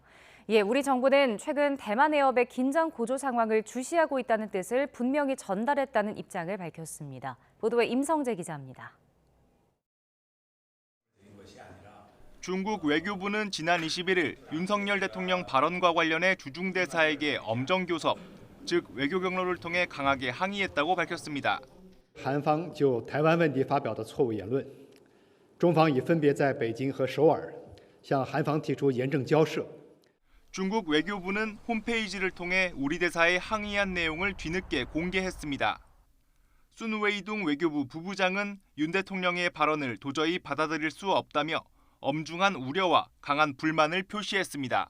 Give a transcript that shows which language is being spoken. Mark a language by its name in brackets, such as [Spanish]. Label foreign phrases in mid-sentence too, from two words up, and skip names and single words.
[Korean] 이에 우리 정부는 최근 대만 해협의 긴장 고조 상황을 주시하고 있다는 뜻을 분명히 전달했다는 입장을 밝혔습니다. 보도에 임성재 기자입니다. 중국 외교부는 지난 21일 윤석열 대통령 발언과 관련해 주중 대사에게 엄정 교섭, 즉 외교 경로를 통해 강하게 항의했다고 밝혔습니다. [Chinese] 韩方就台湾问题发表的错误言论，中方已分别在北京和首尔向韩方提出严正交涉。 [Korean] 중국 외교부는 홈페이지를 통해 우리 대사에 항의한 내용을 뒤늦게 공개했습니다. 순웨이둥 외교부 부부장은 윤 대통령의 발언을 도저히 받아들일 수 없다며 엄중한 우려와 강한 불만을 표시했습니다.